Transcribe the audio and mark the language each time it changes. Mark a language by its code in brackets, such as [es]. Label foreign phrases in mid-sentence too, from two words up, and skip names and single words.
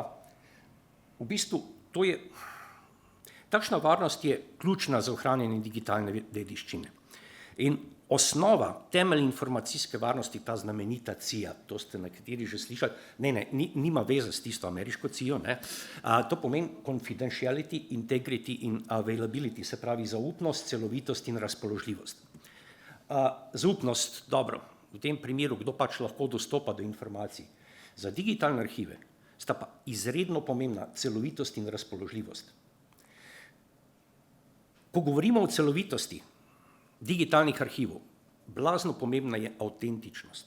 [sl] V bistvu to je, takšna varnost je ključna za ohranjanje digitalne dediščine. In osnova, temelj informacijske varnosti, ta znamenita CIA, to ste nekateri že slišali, nima veze s tisto ameriško CIA, to pomeni [en] confidentiality, integrity [sl] in availability, se pravi zaupnost, celovitost in razpoložljivost. Zaupnost, dobro, v tem primeru, kdo pač lahko dostopa do informacij. Za digitalne arhive sta pa izredno pomembna celovitost in razpoložljivost. Ko govorimo o celovitosti digitalnih arhivov, blazno pomembna je avtentičnost.